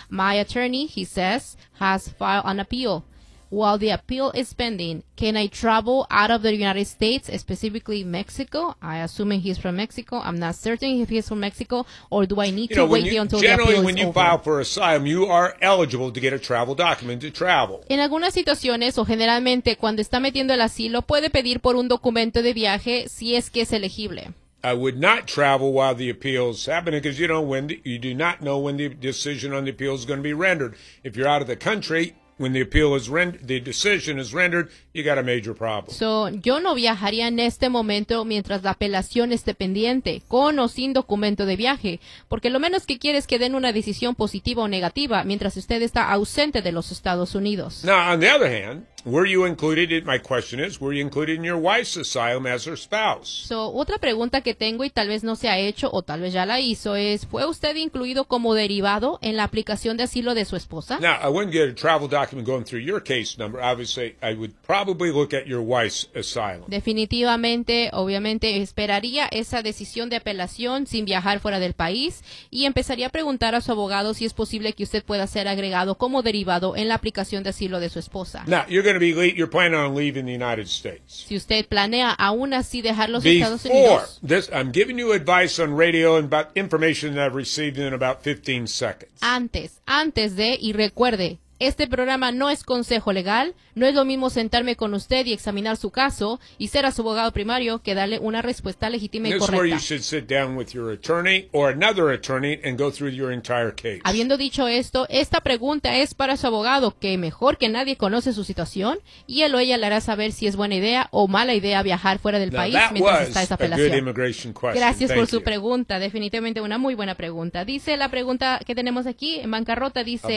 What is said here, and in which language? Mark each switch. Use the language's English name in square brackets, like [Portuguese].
[English] My attorney, he says, has filed an appeal. While the appeal is pending, can I travel out of the United States, specifically Mexico? I assume he's from Mexico. I'm not certain if he's from Mexico, or do I need to wait until the appeal is over? Generally, when you file for asylum, you are eligible to get a travel document to travel. [Spanish] En algunas situaciones, o generalmente, cuando está metiendo el asilo, puede pedir por un documento de viaje si es que es elegible. [English] I would not travel while the appeal is happening because you do not know when the decision on the appeal is going to be rendered. If you're out of the country, when the appeal is the decision is rendered, you got a major problem. [Spanish] So, yo no viajaría en este momento mientras la apelación esté pendiente, con o sin documento de viaje, porque lo menos que quieres es que den una decisión positiva o negativa mientras usted está ausente de los Estados Unidos. [English] Now, on the other hand, were you included in, my question is, were you included in your wife's asylum as her spouse? [Spanish] So, otra pregunta que tengo y tal vez no se ha hecho o tal vez ya la hizo es, ¿fue usted incluido como derivado en la aplicación de asilo de su esposa? [English] Now, I wouldn't get a travel document going through your case number. Obviously, I would probably look at your wife's asylum. [Spanish] Definitivamente, obviamente, esperaría esa decisión de apelación sin viajar fuera del país y empezaría a preguntar a su abogado si es posible que usted pueda ser agregado como derivado en la aplicación de asilo de su esposa. [English] Now, you're planning on leaving the United States. [Spanish] Si usted planea aún así dejar los [English] Before [Spanish] Estados Unidos. [English] This, I'm giving you advice on radio and about information that I've received in about 15 seconds. [Spanish] Antes de, y recuerde, este programa no es consejo legal. No es lo mismo sentarme con usted y examinar su caso y ser a su abogado primario que darle una respuesta legítima y correcta. [English] This is where you should sit down with your attorney or another attorney and go through your entire case. [Spanish] Habiendo dicho esto, esta pregunta es para su abogado, que mejor que nadie conoce su situación, y él o ella le hará saber si es buena idea o mala idea viajar fuera del país mientras está esa apelación. [English] A good immigration question. [Spanish] Gracias [English] Thank [Spanish] por su [English] you. [Spanish] Pregunta. Definitivamente una muy buena pregunta. Dice la pregunta que tenemos aquí en bancarrota, dice...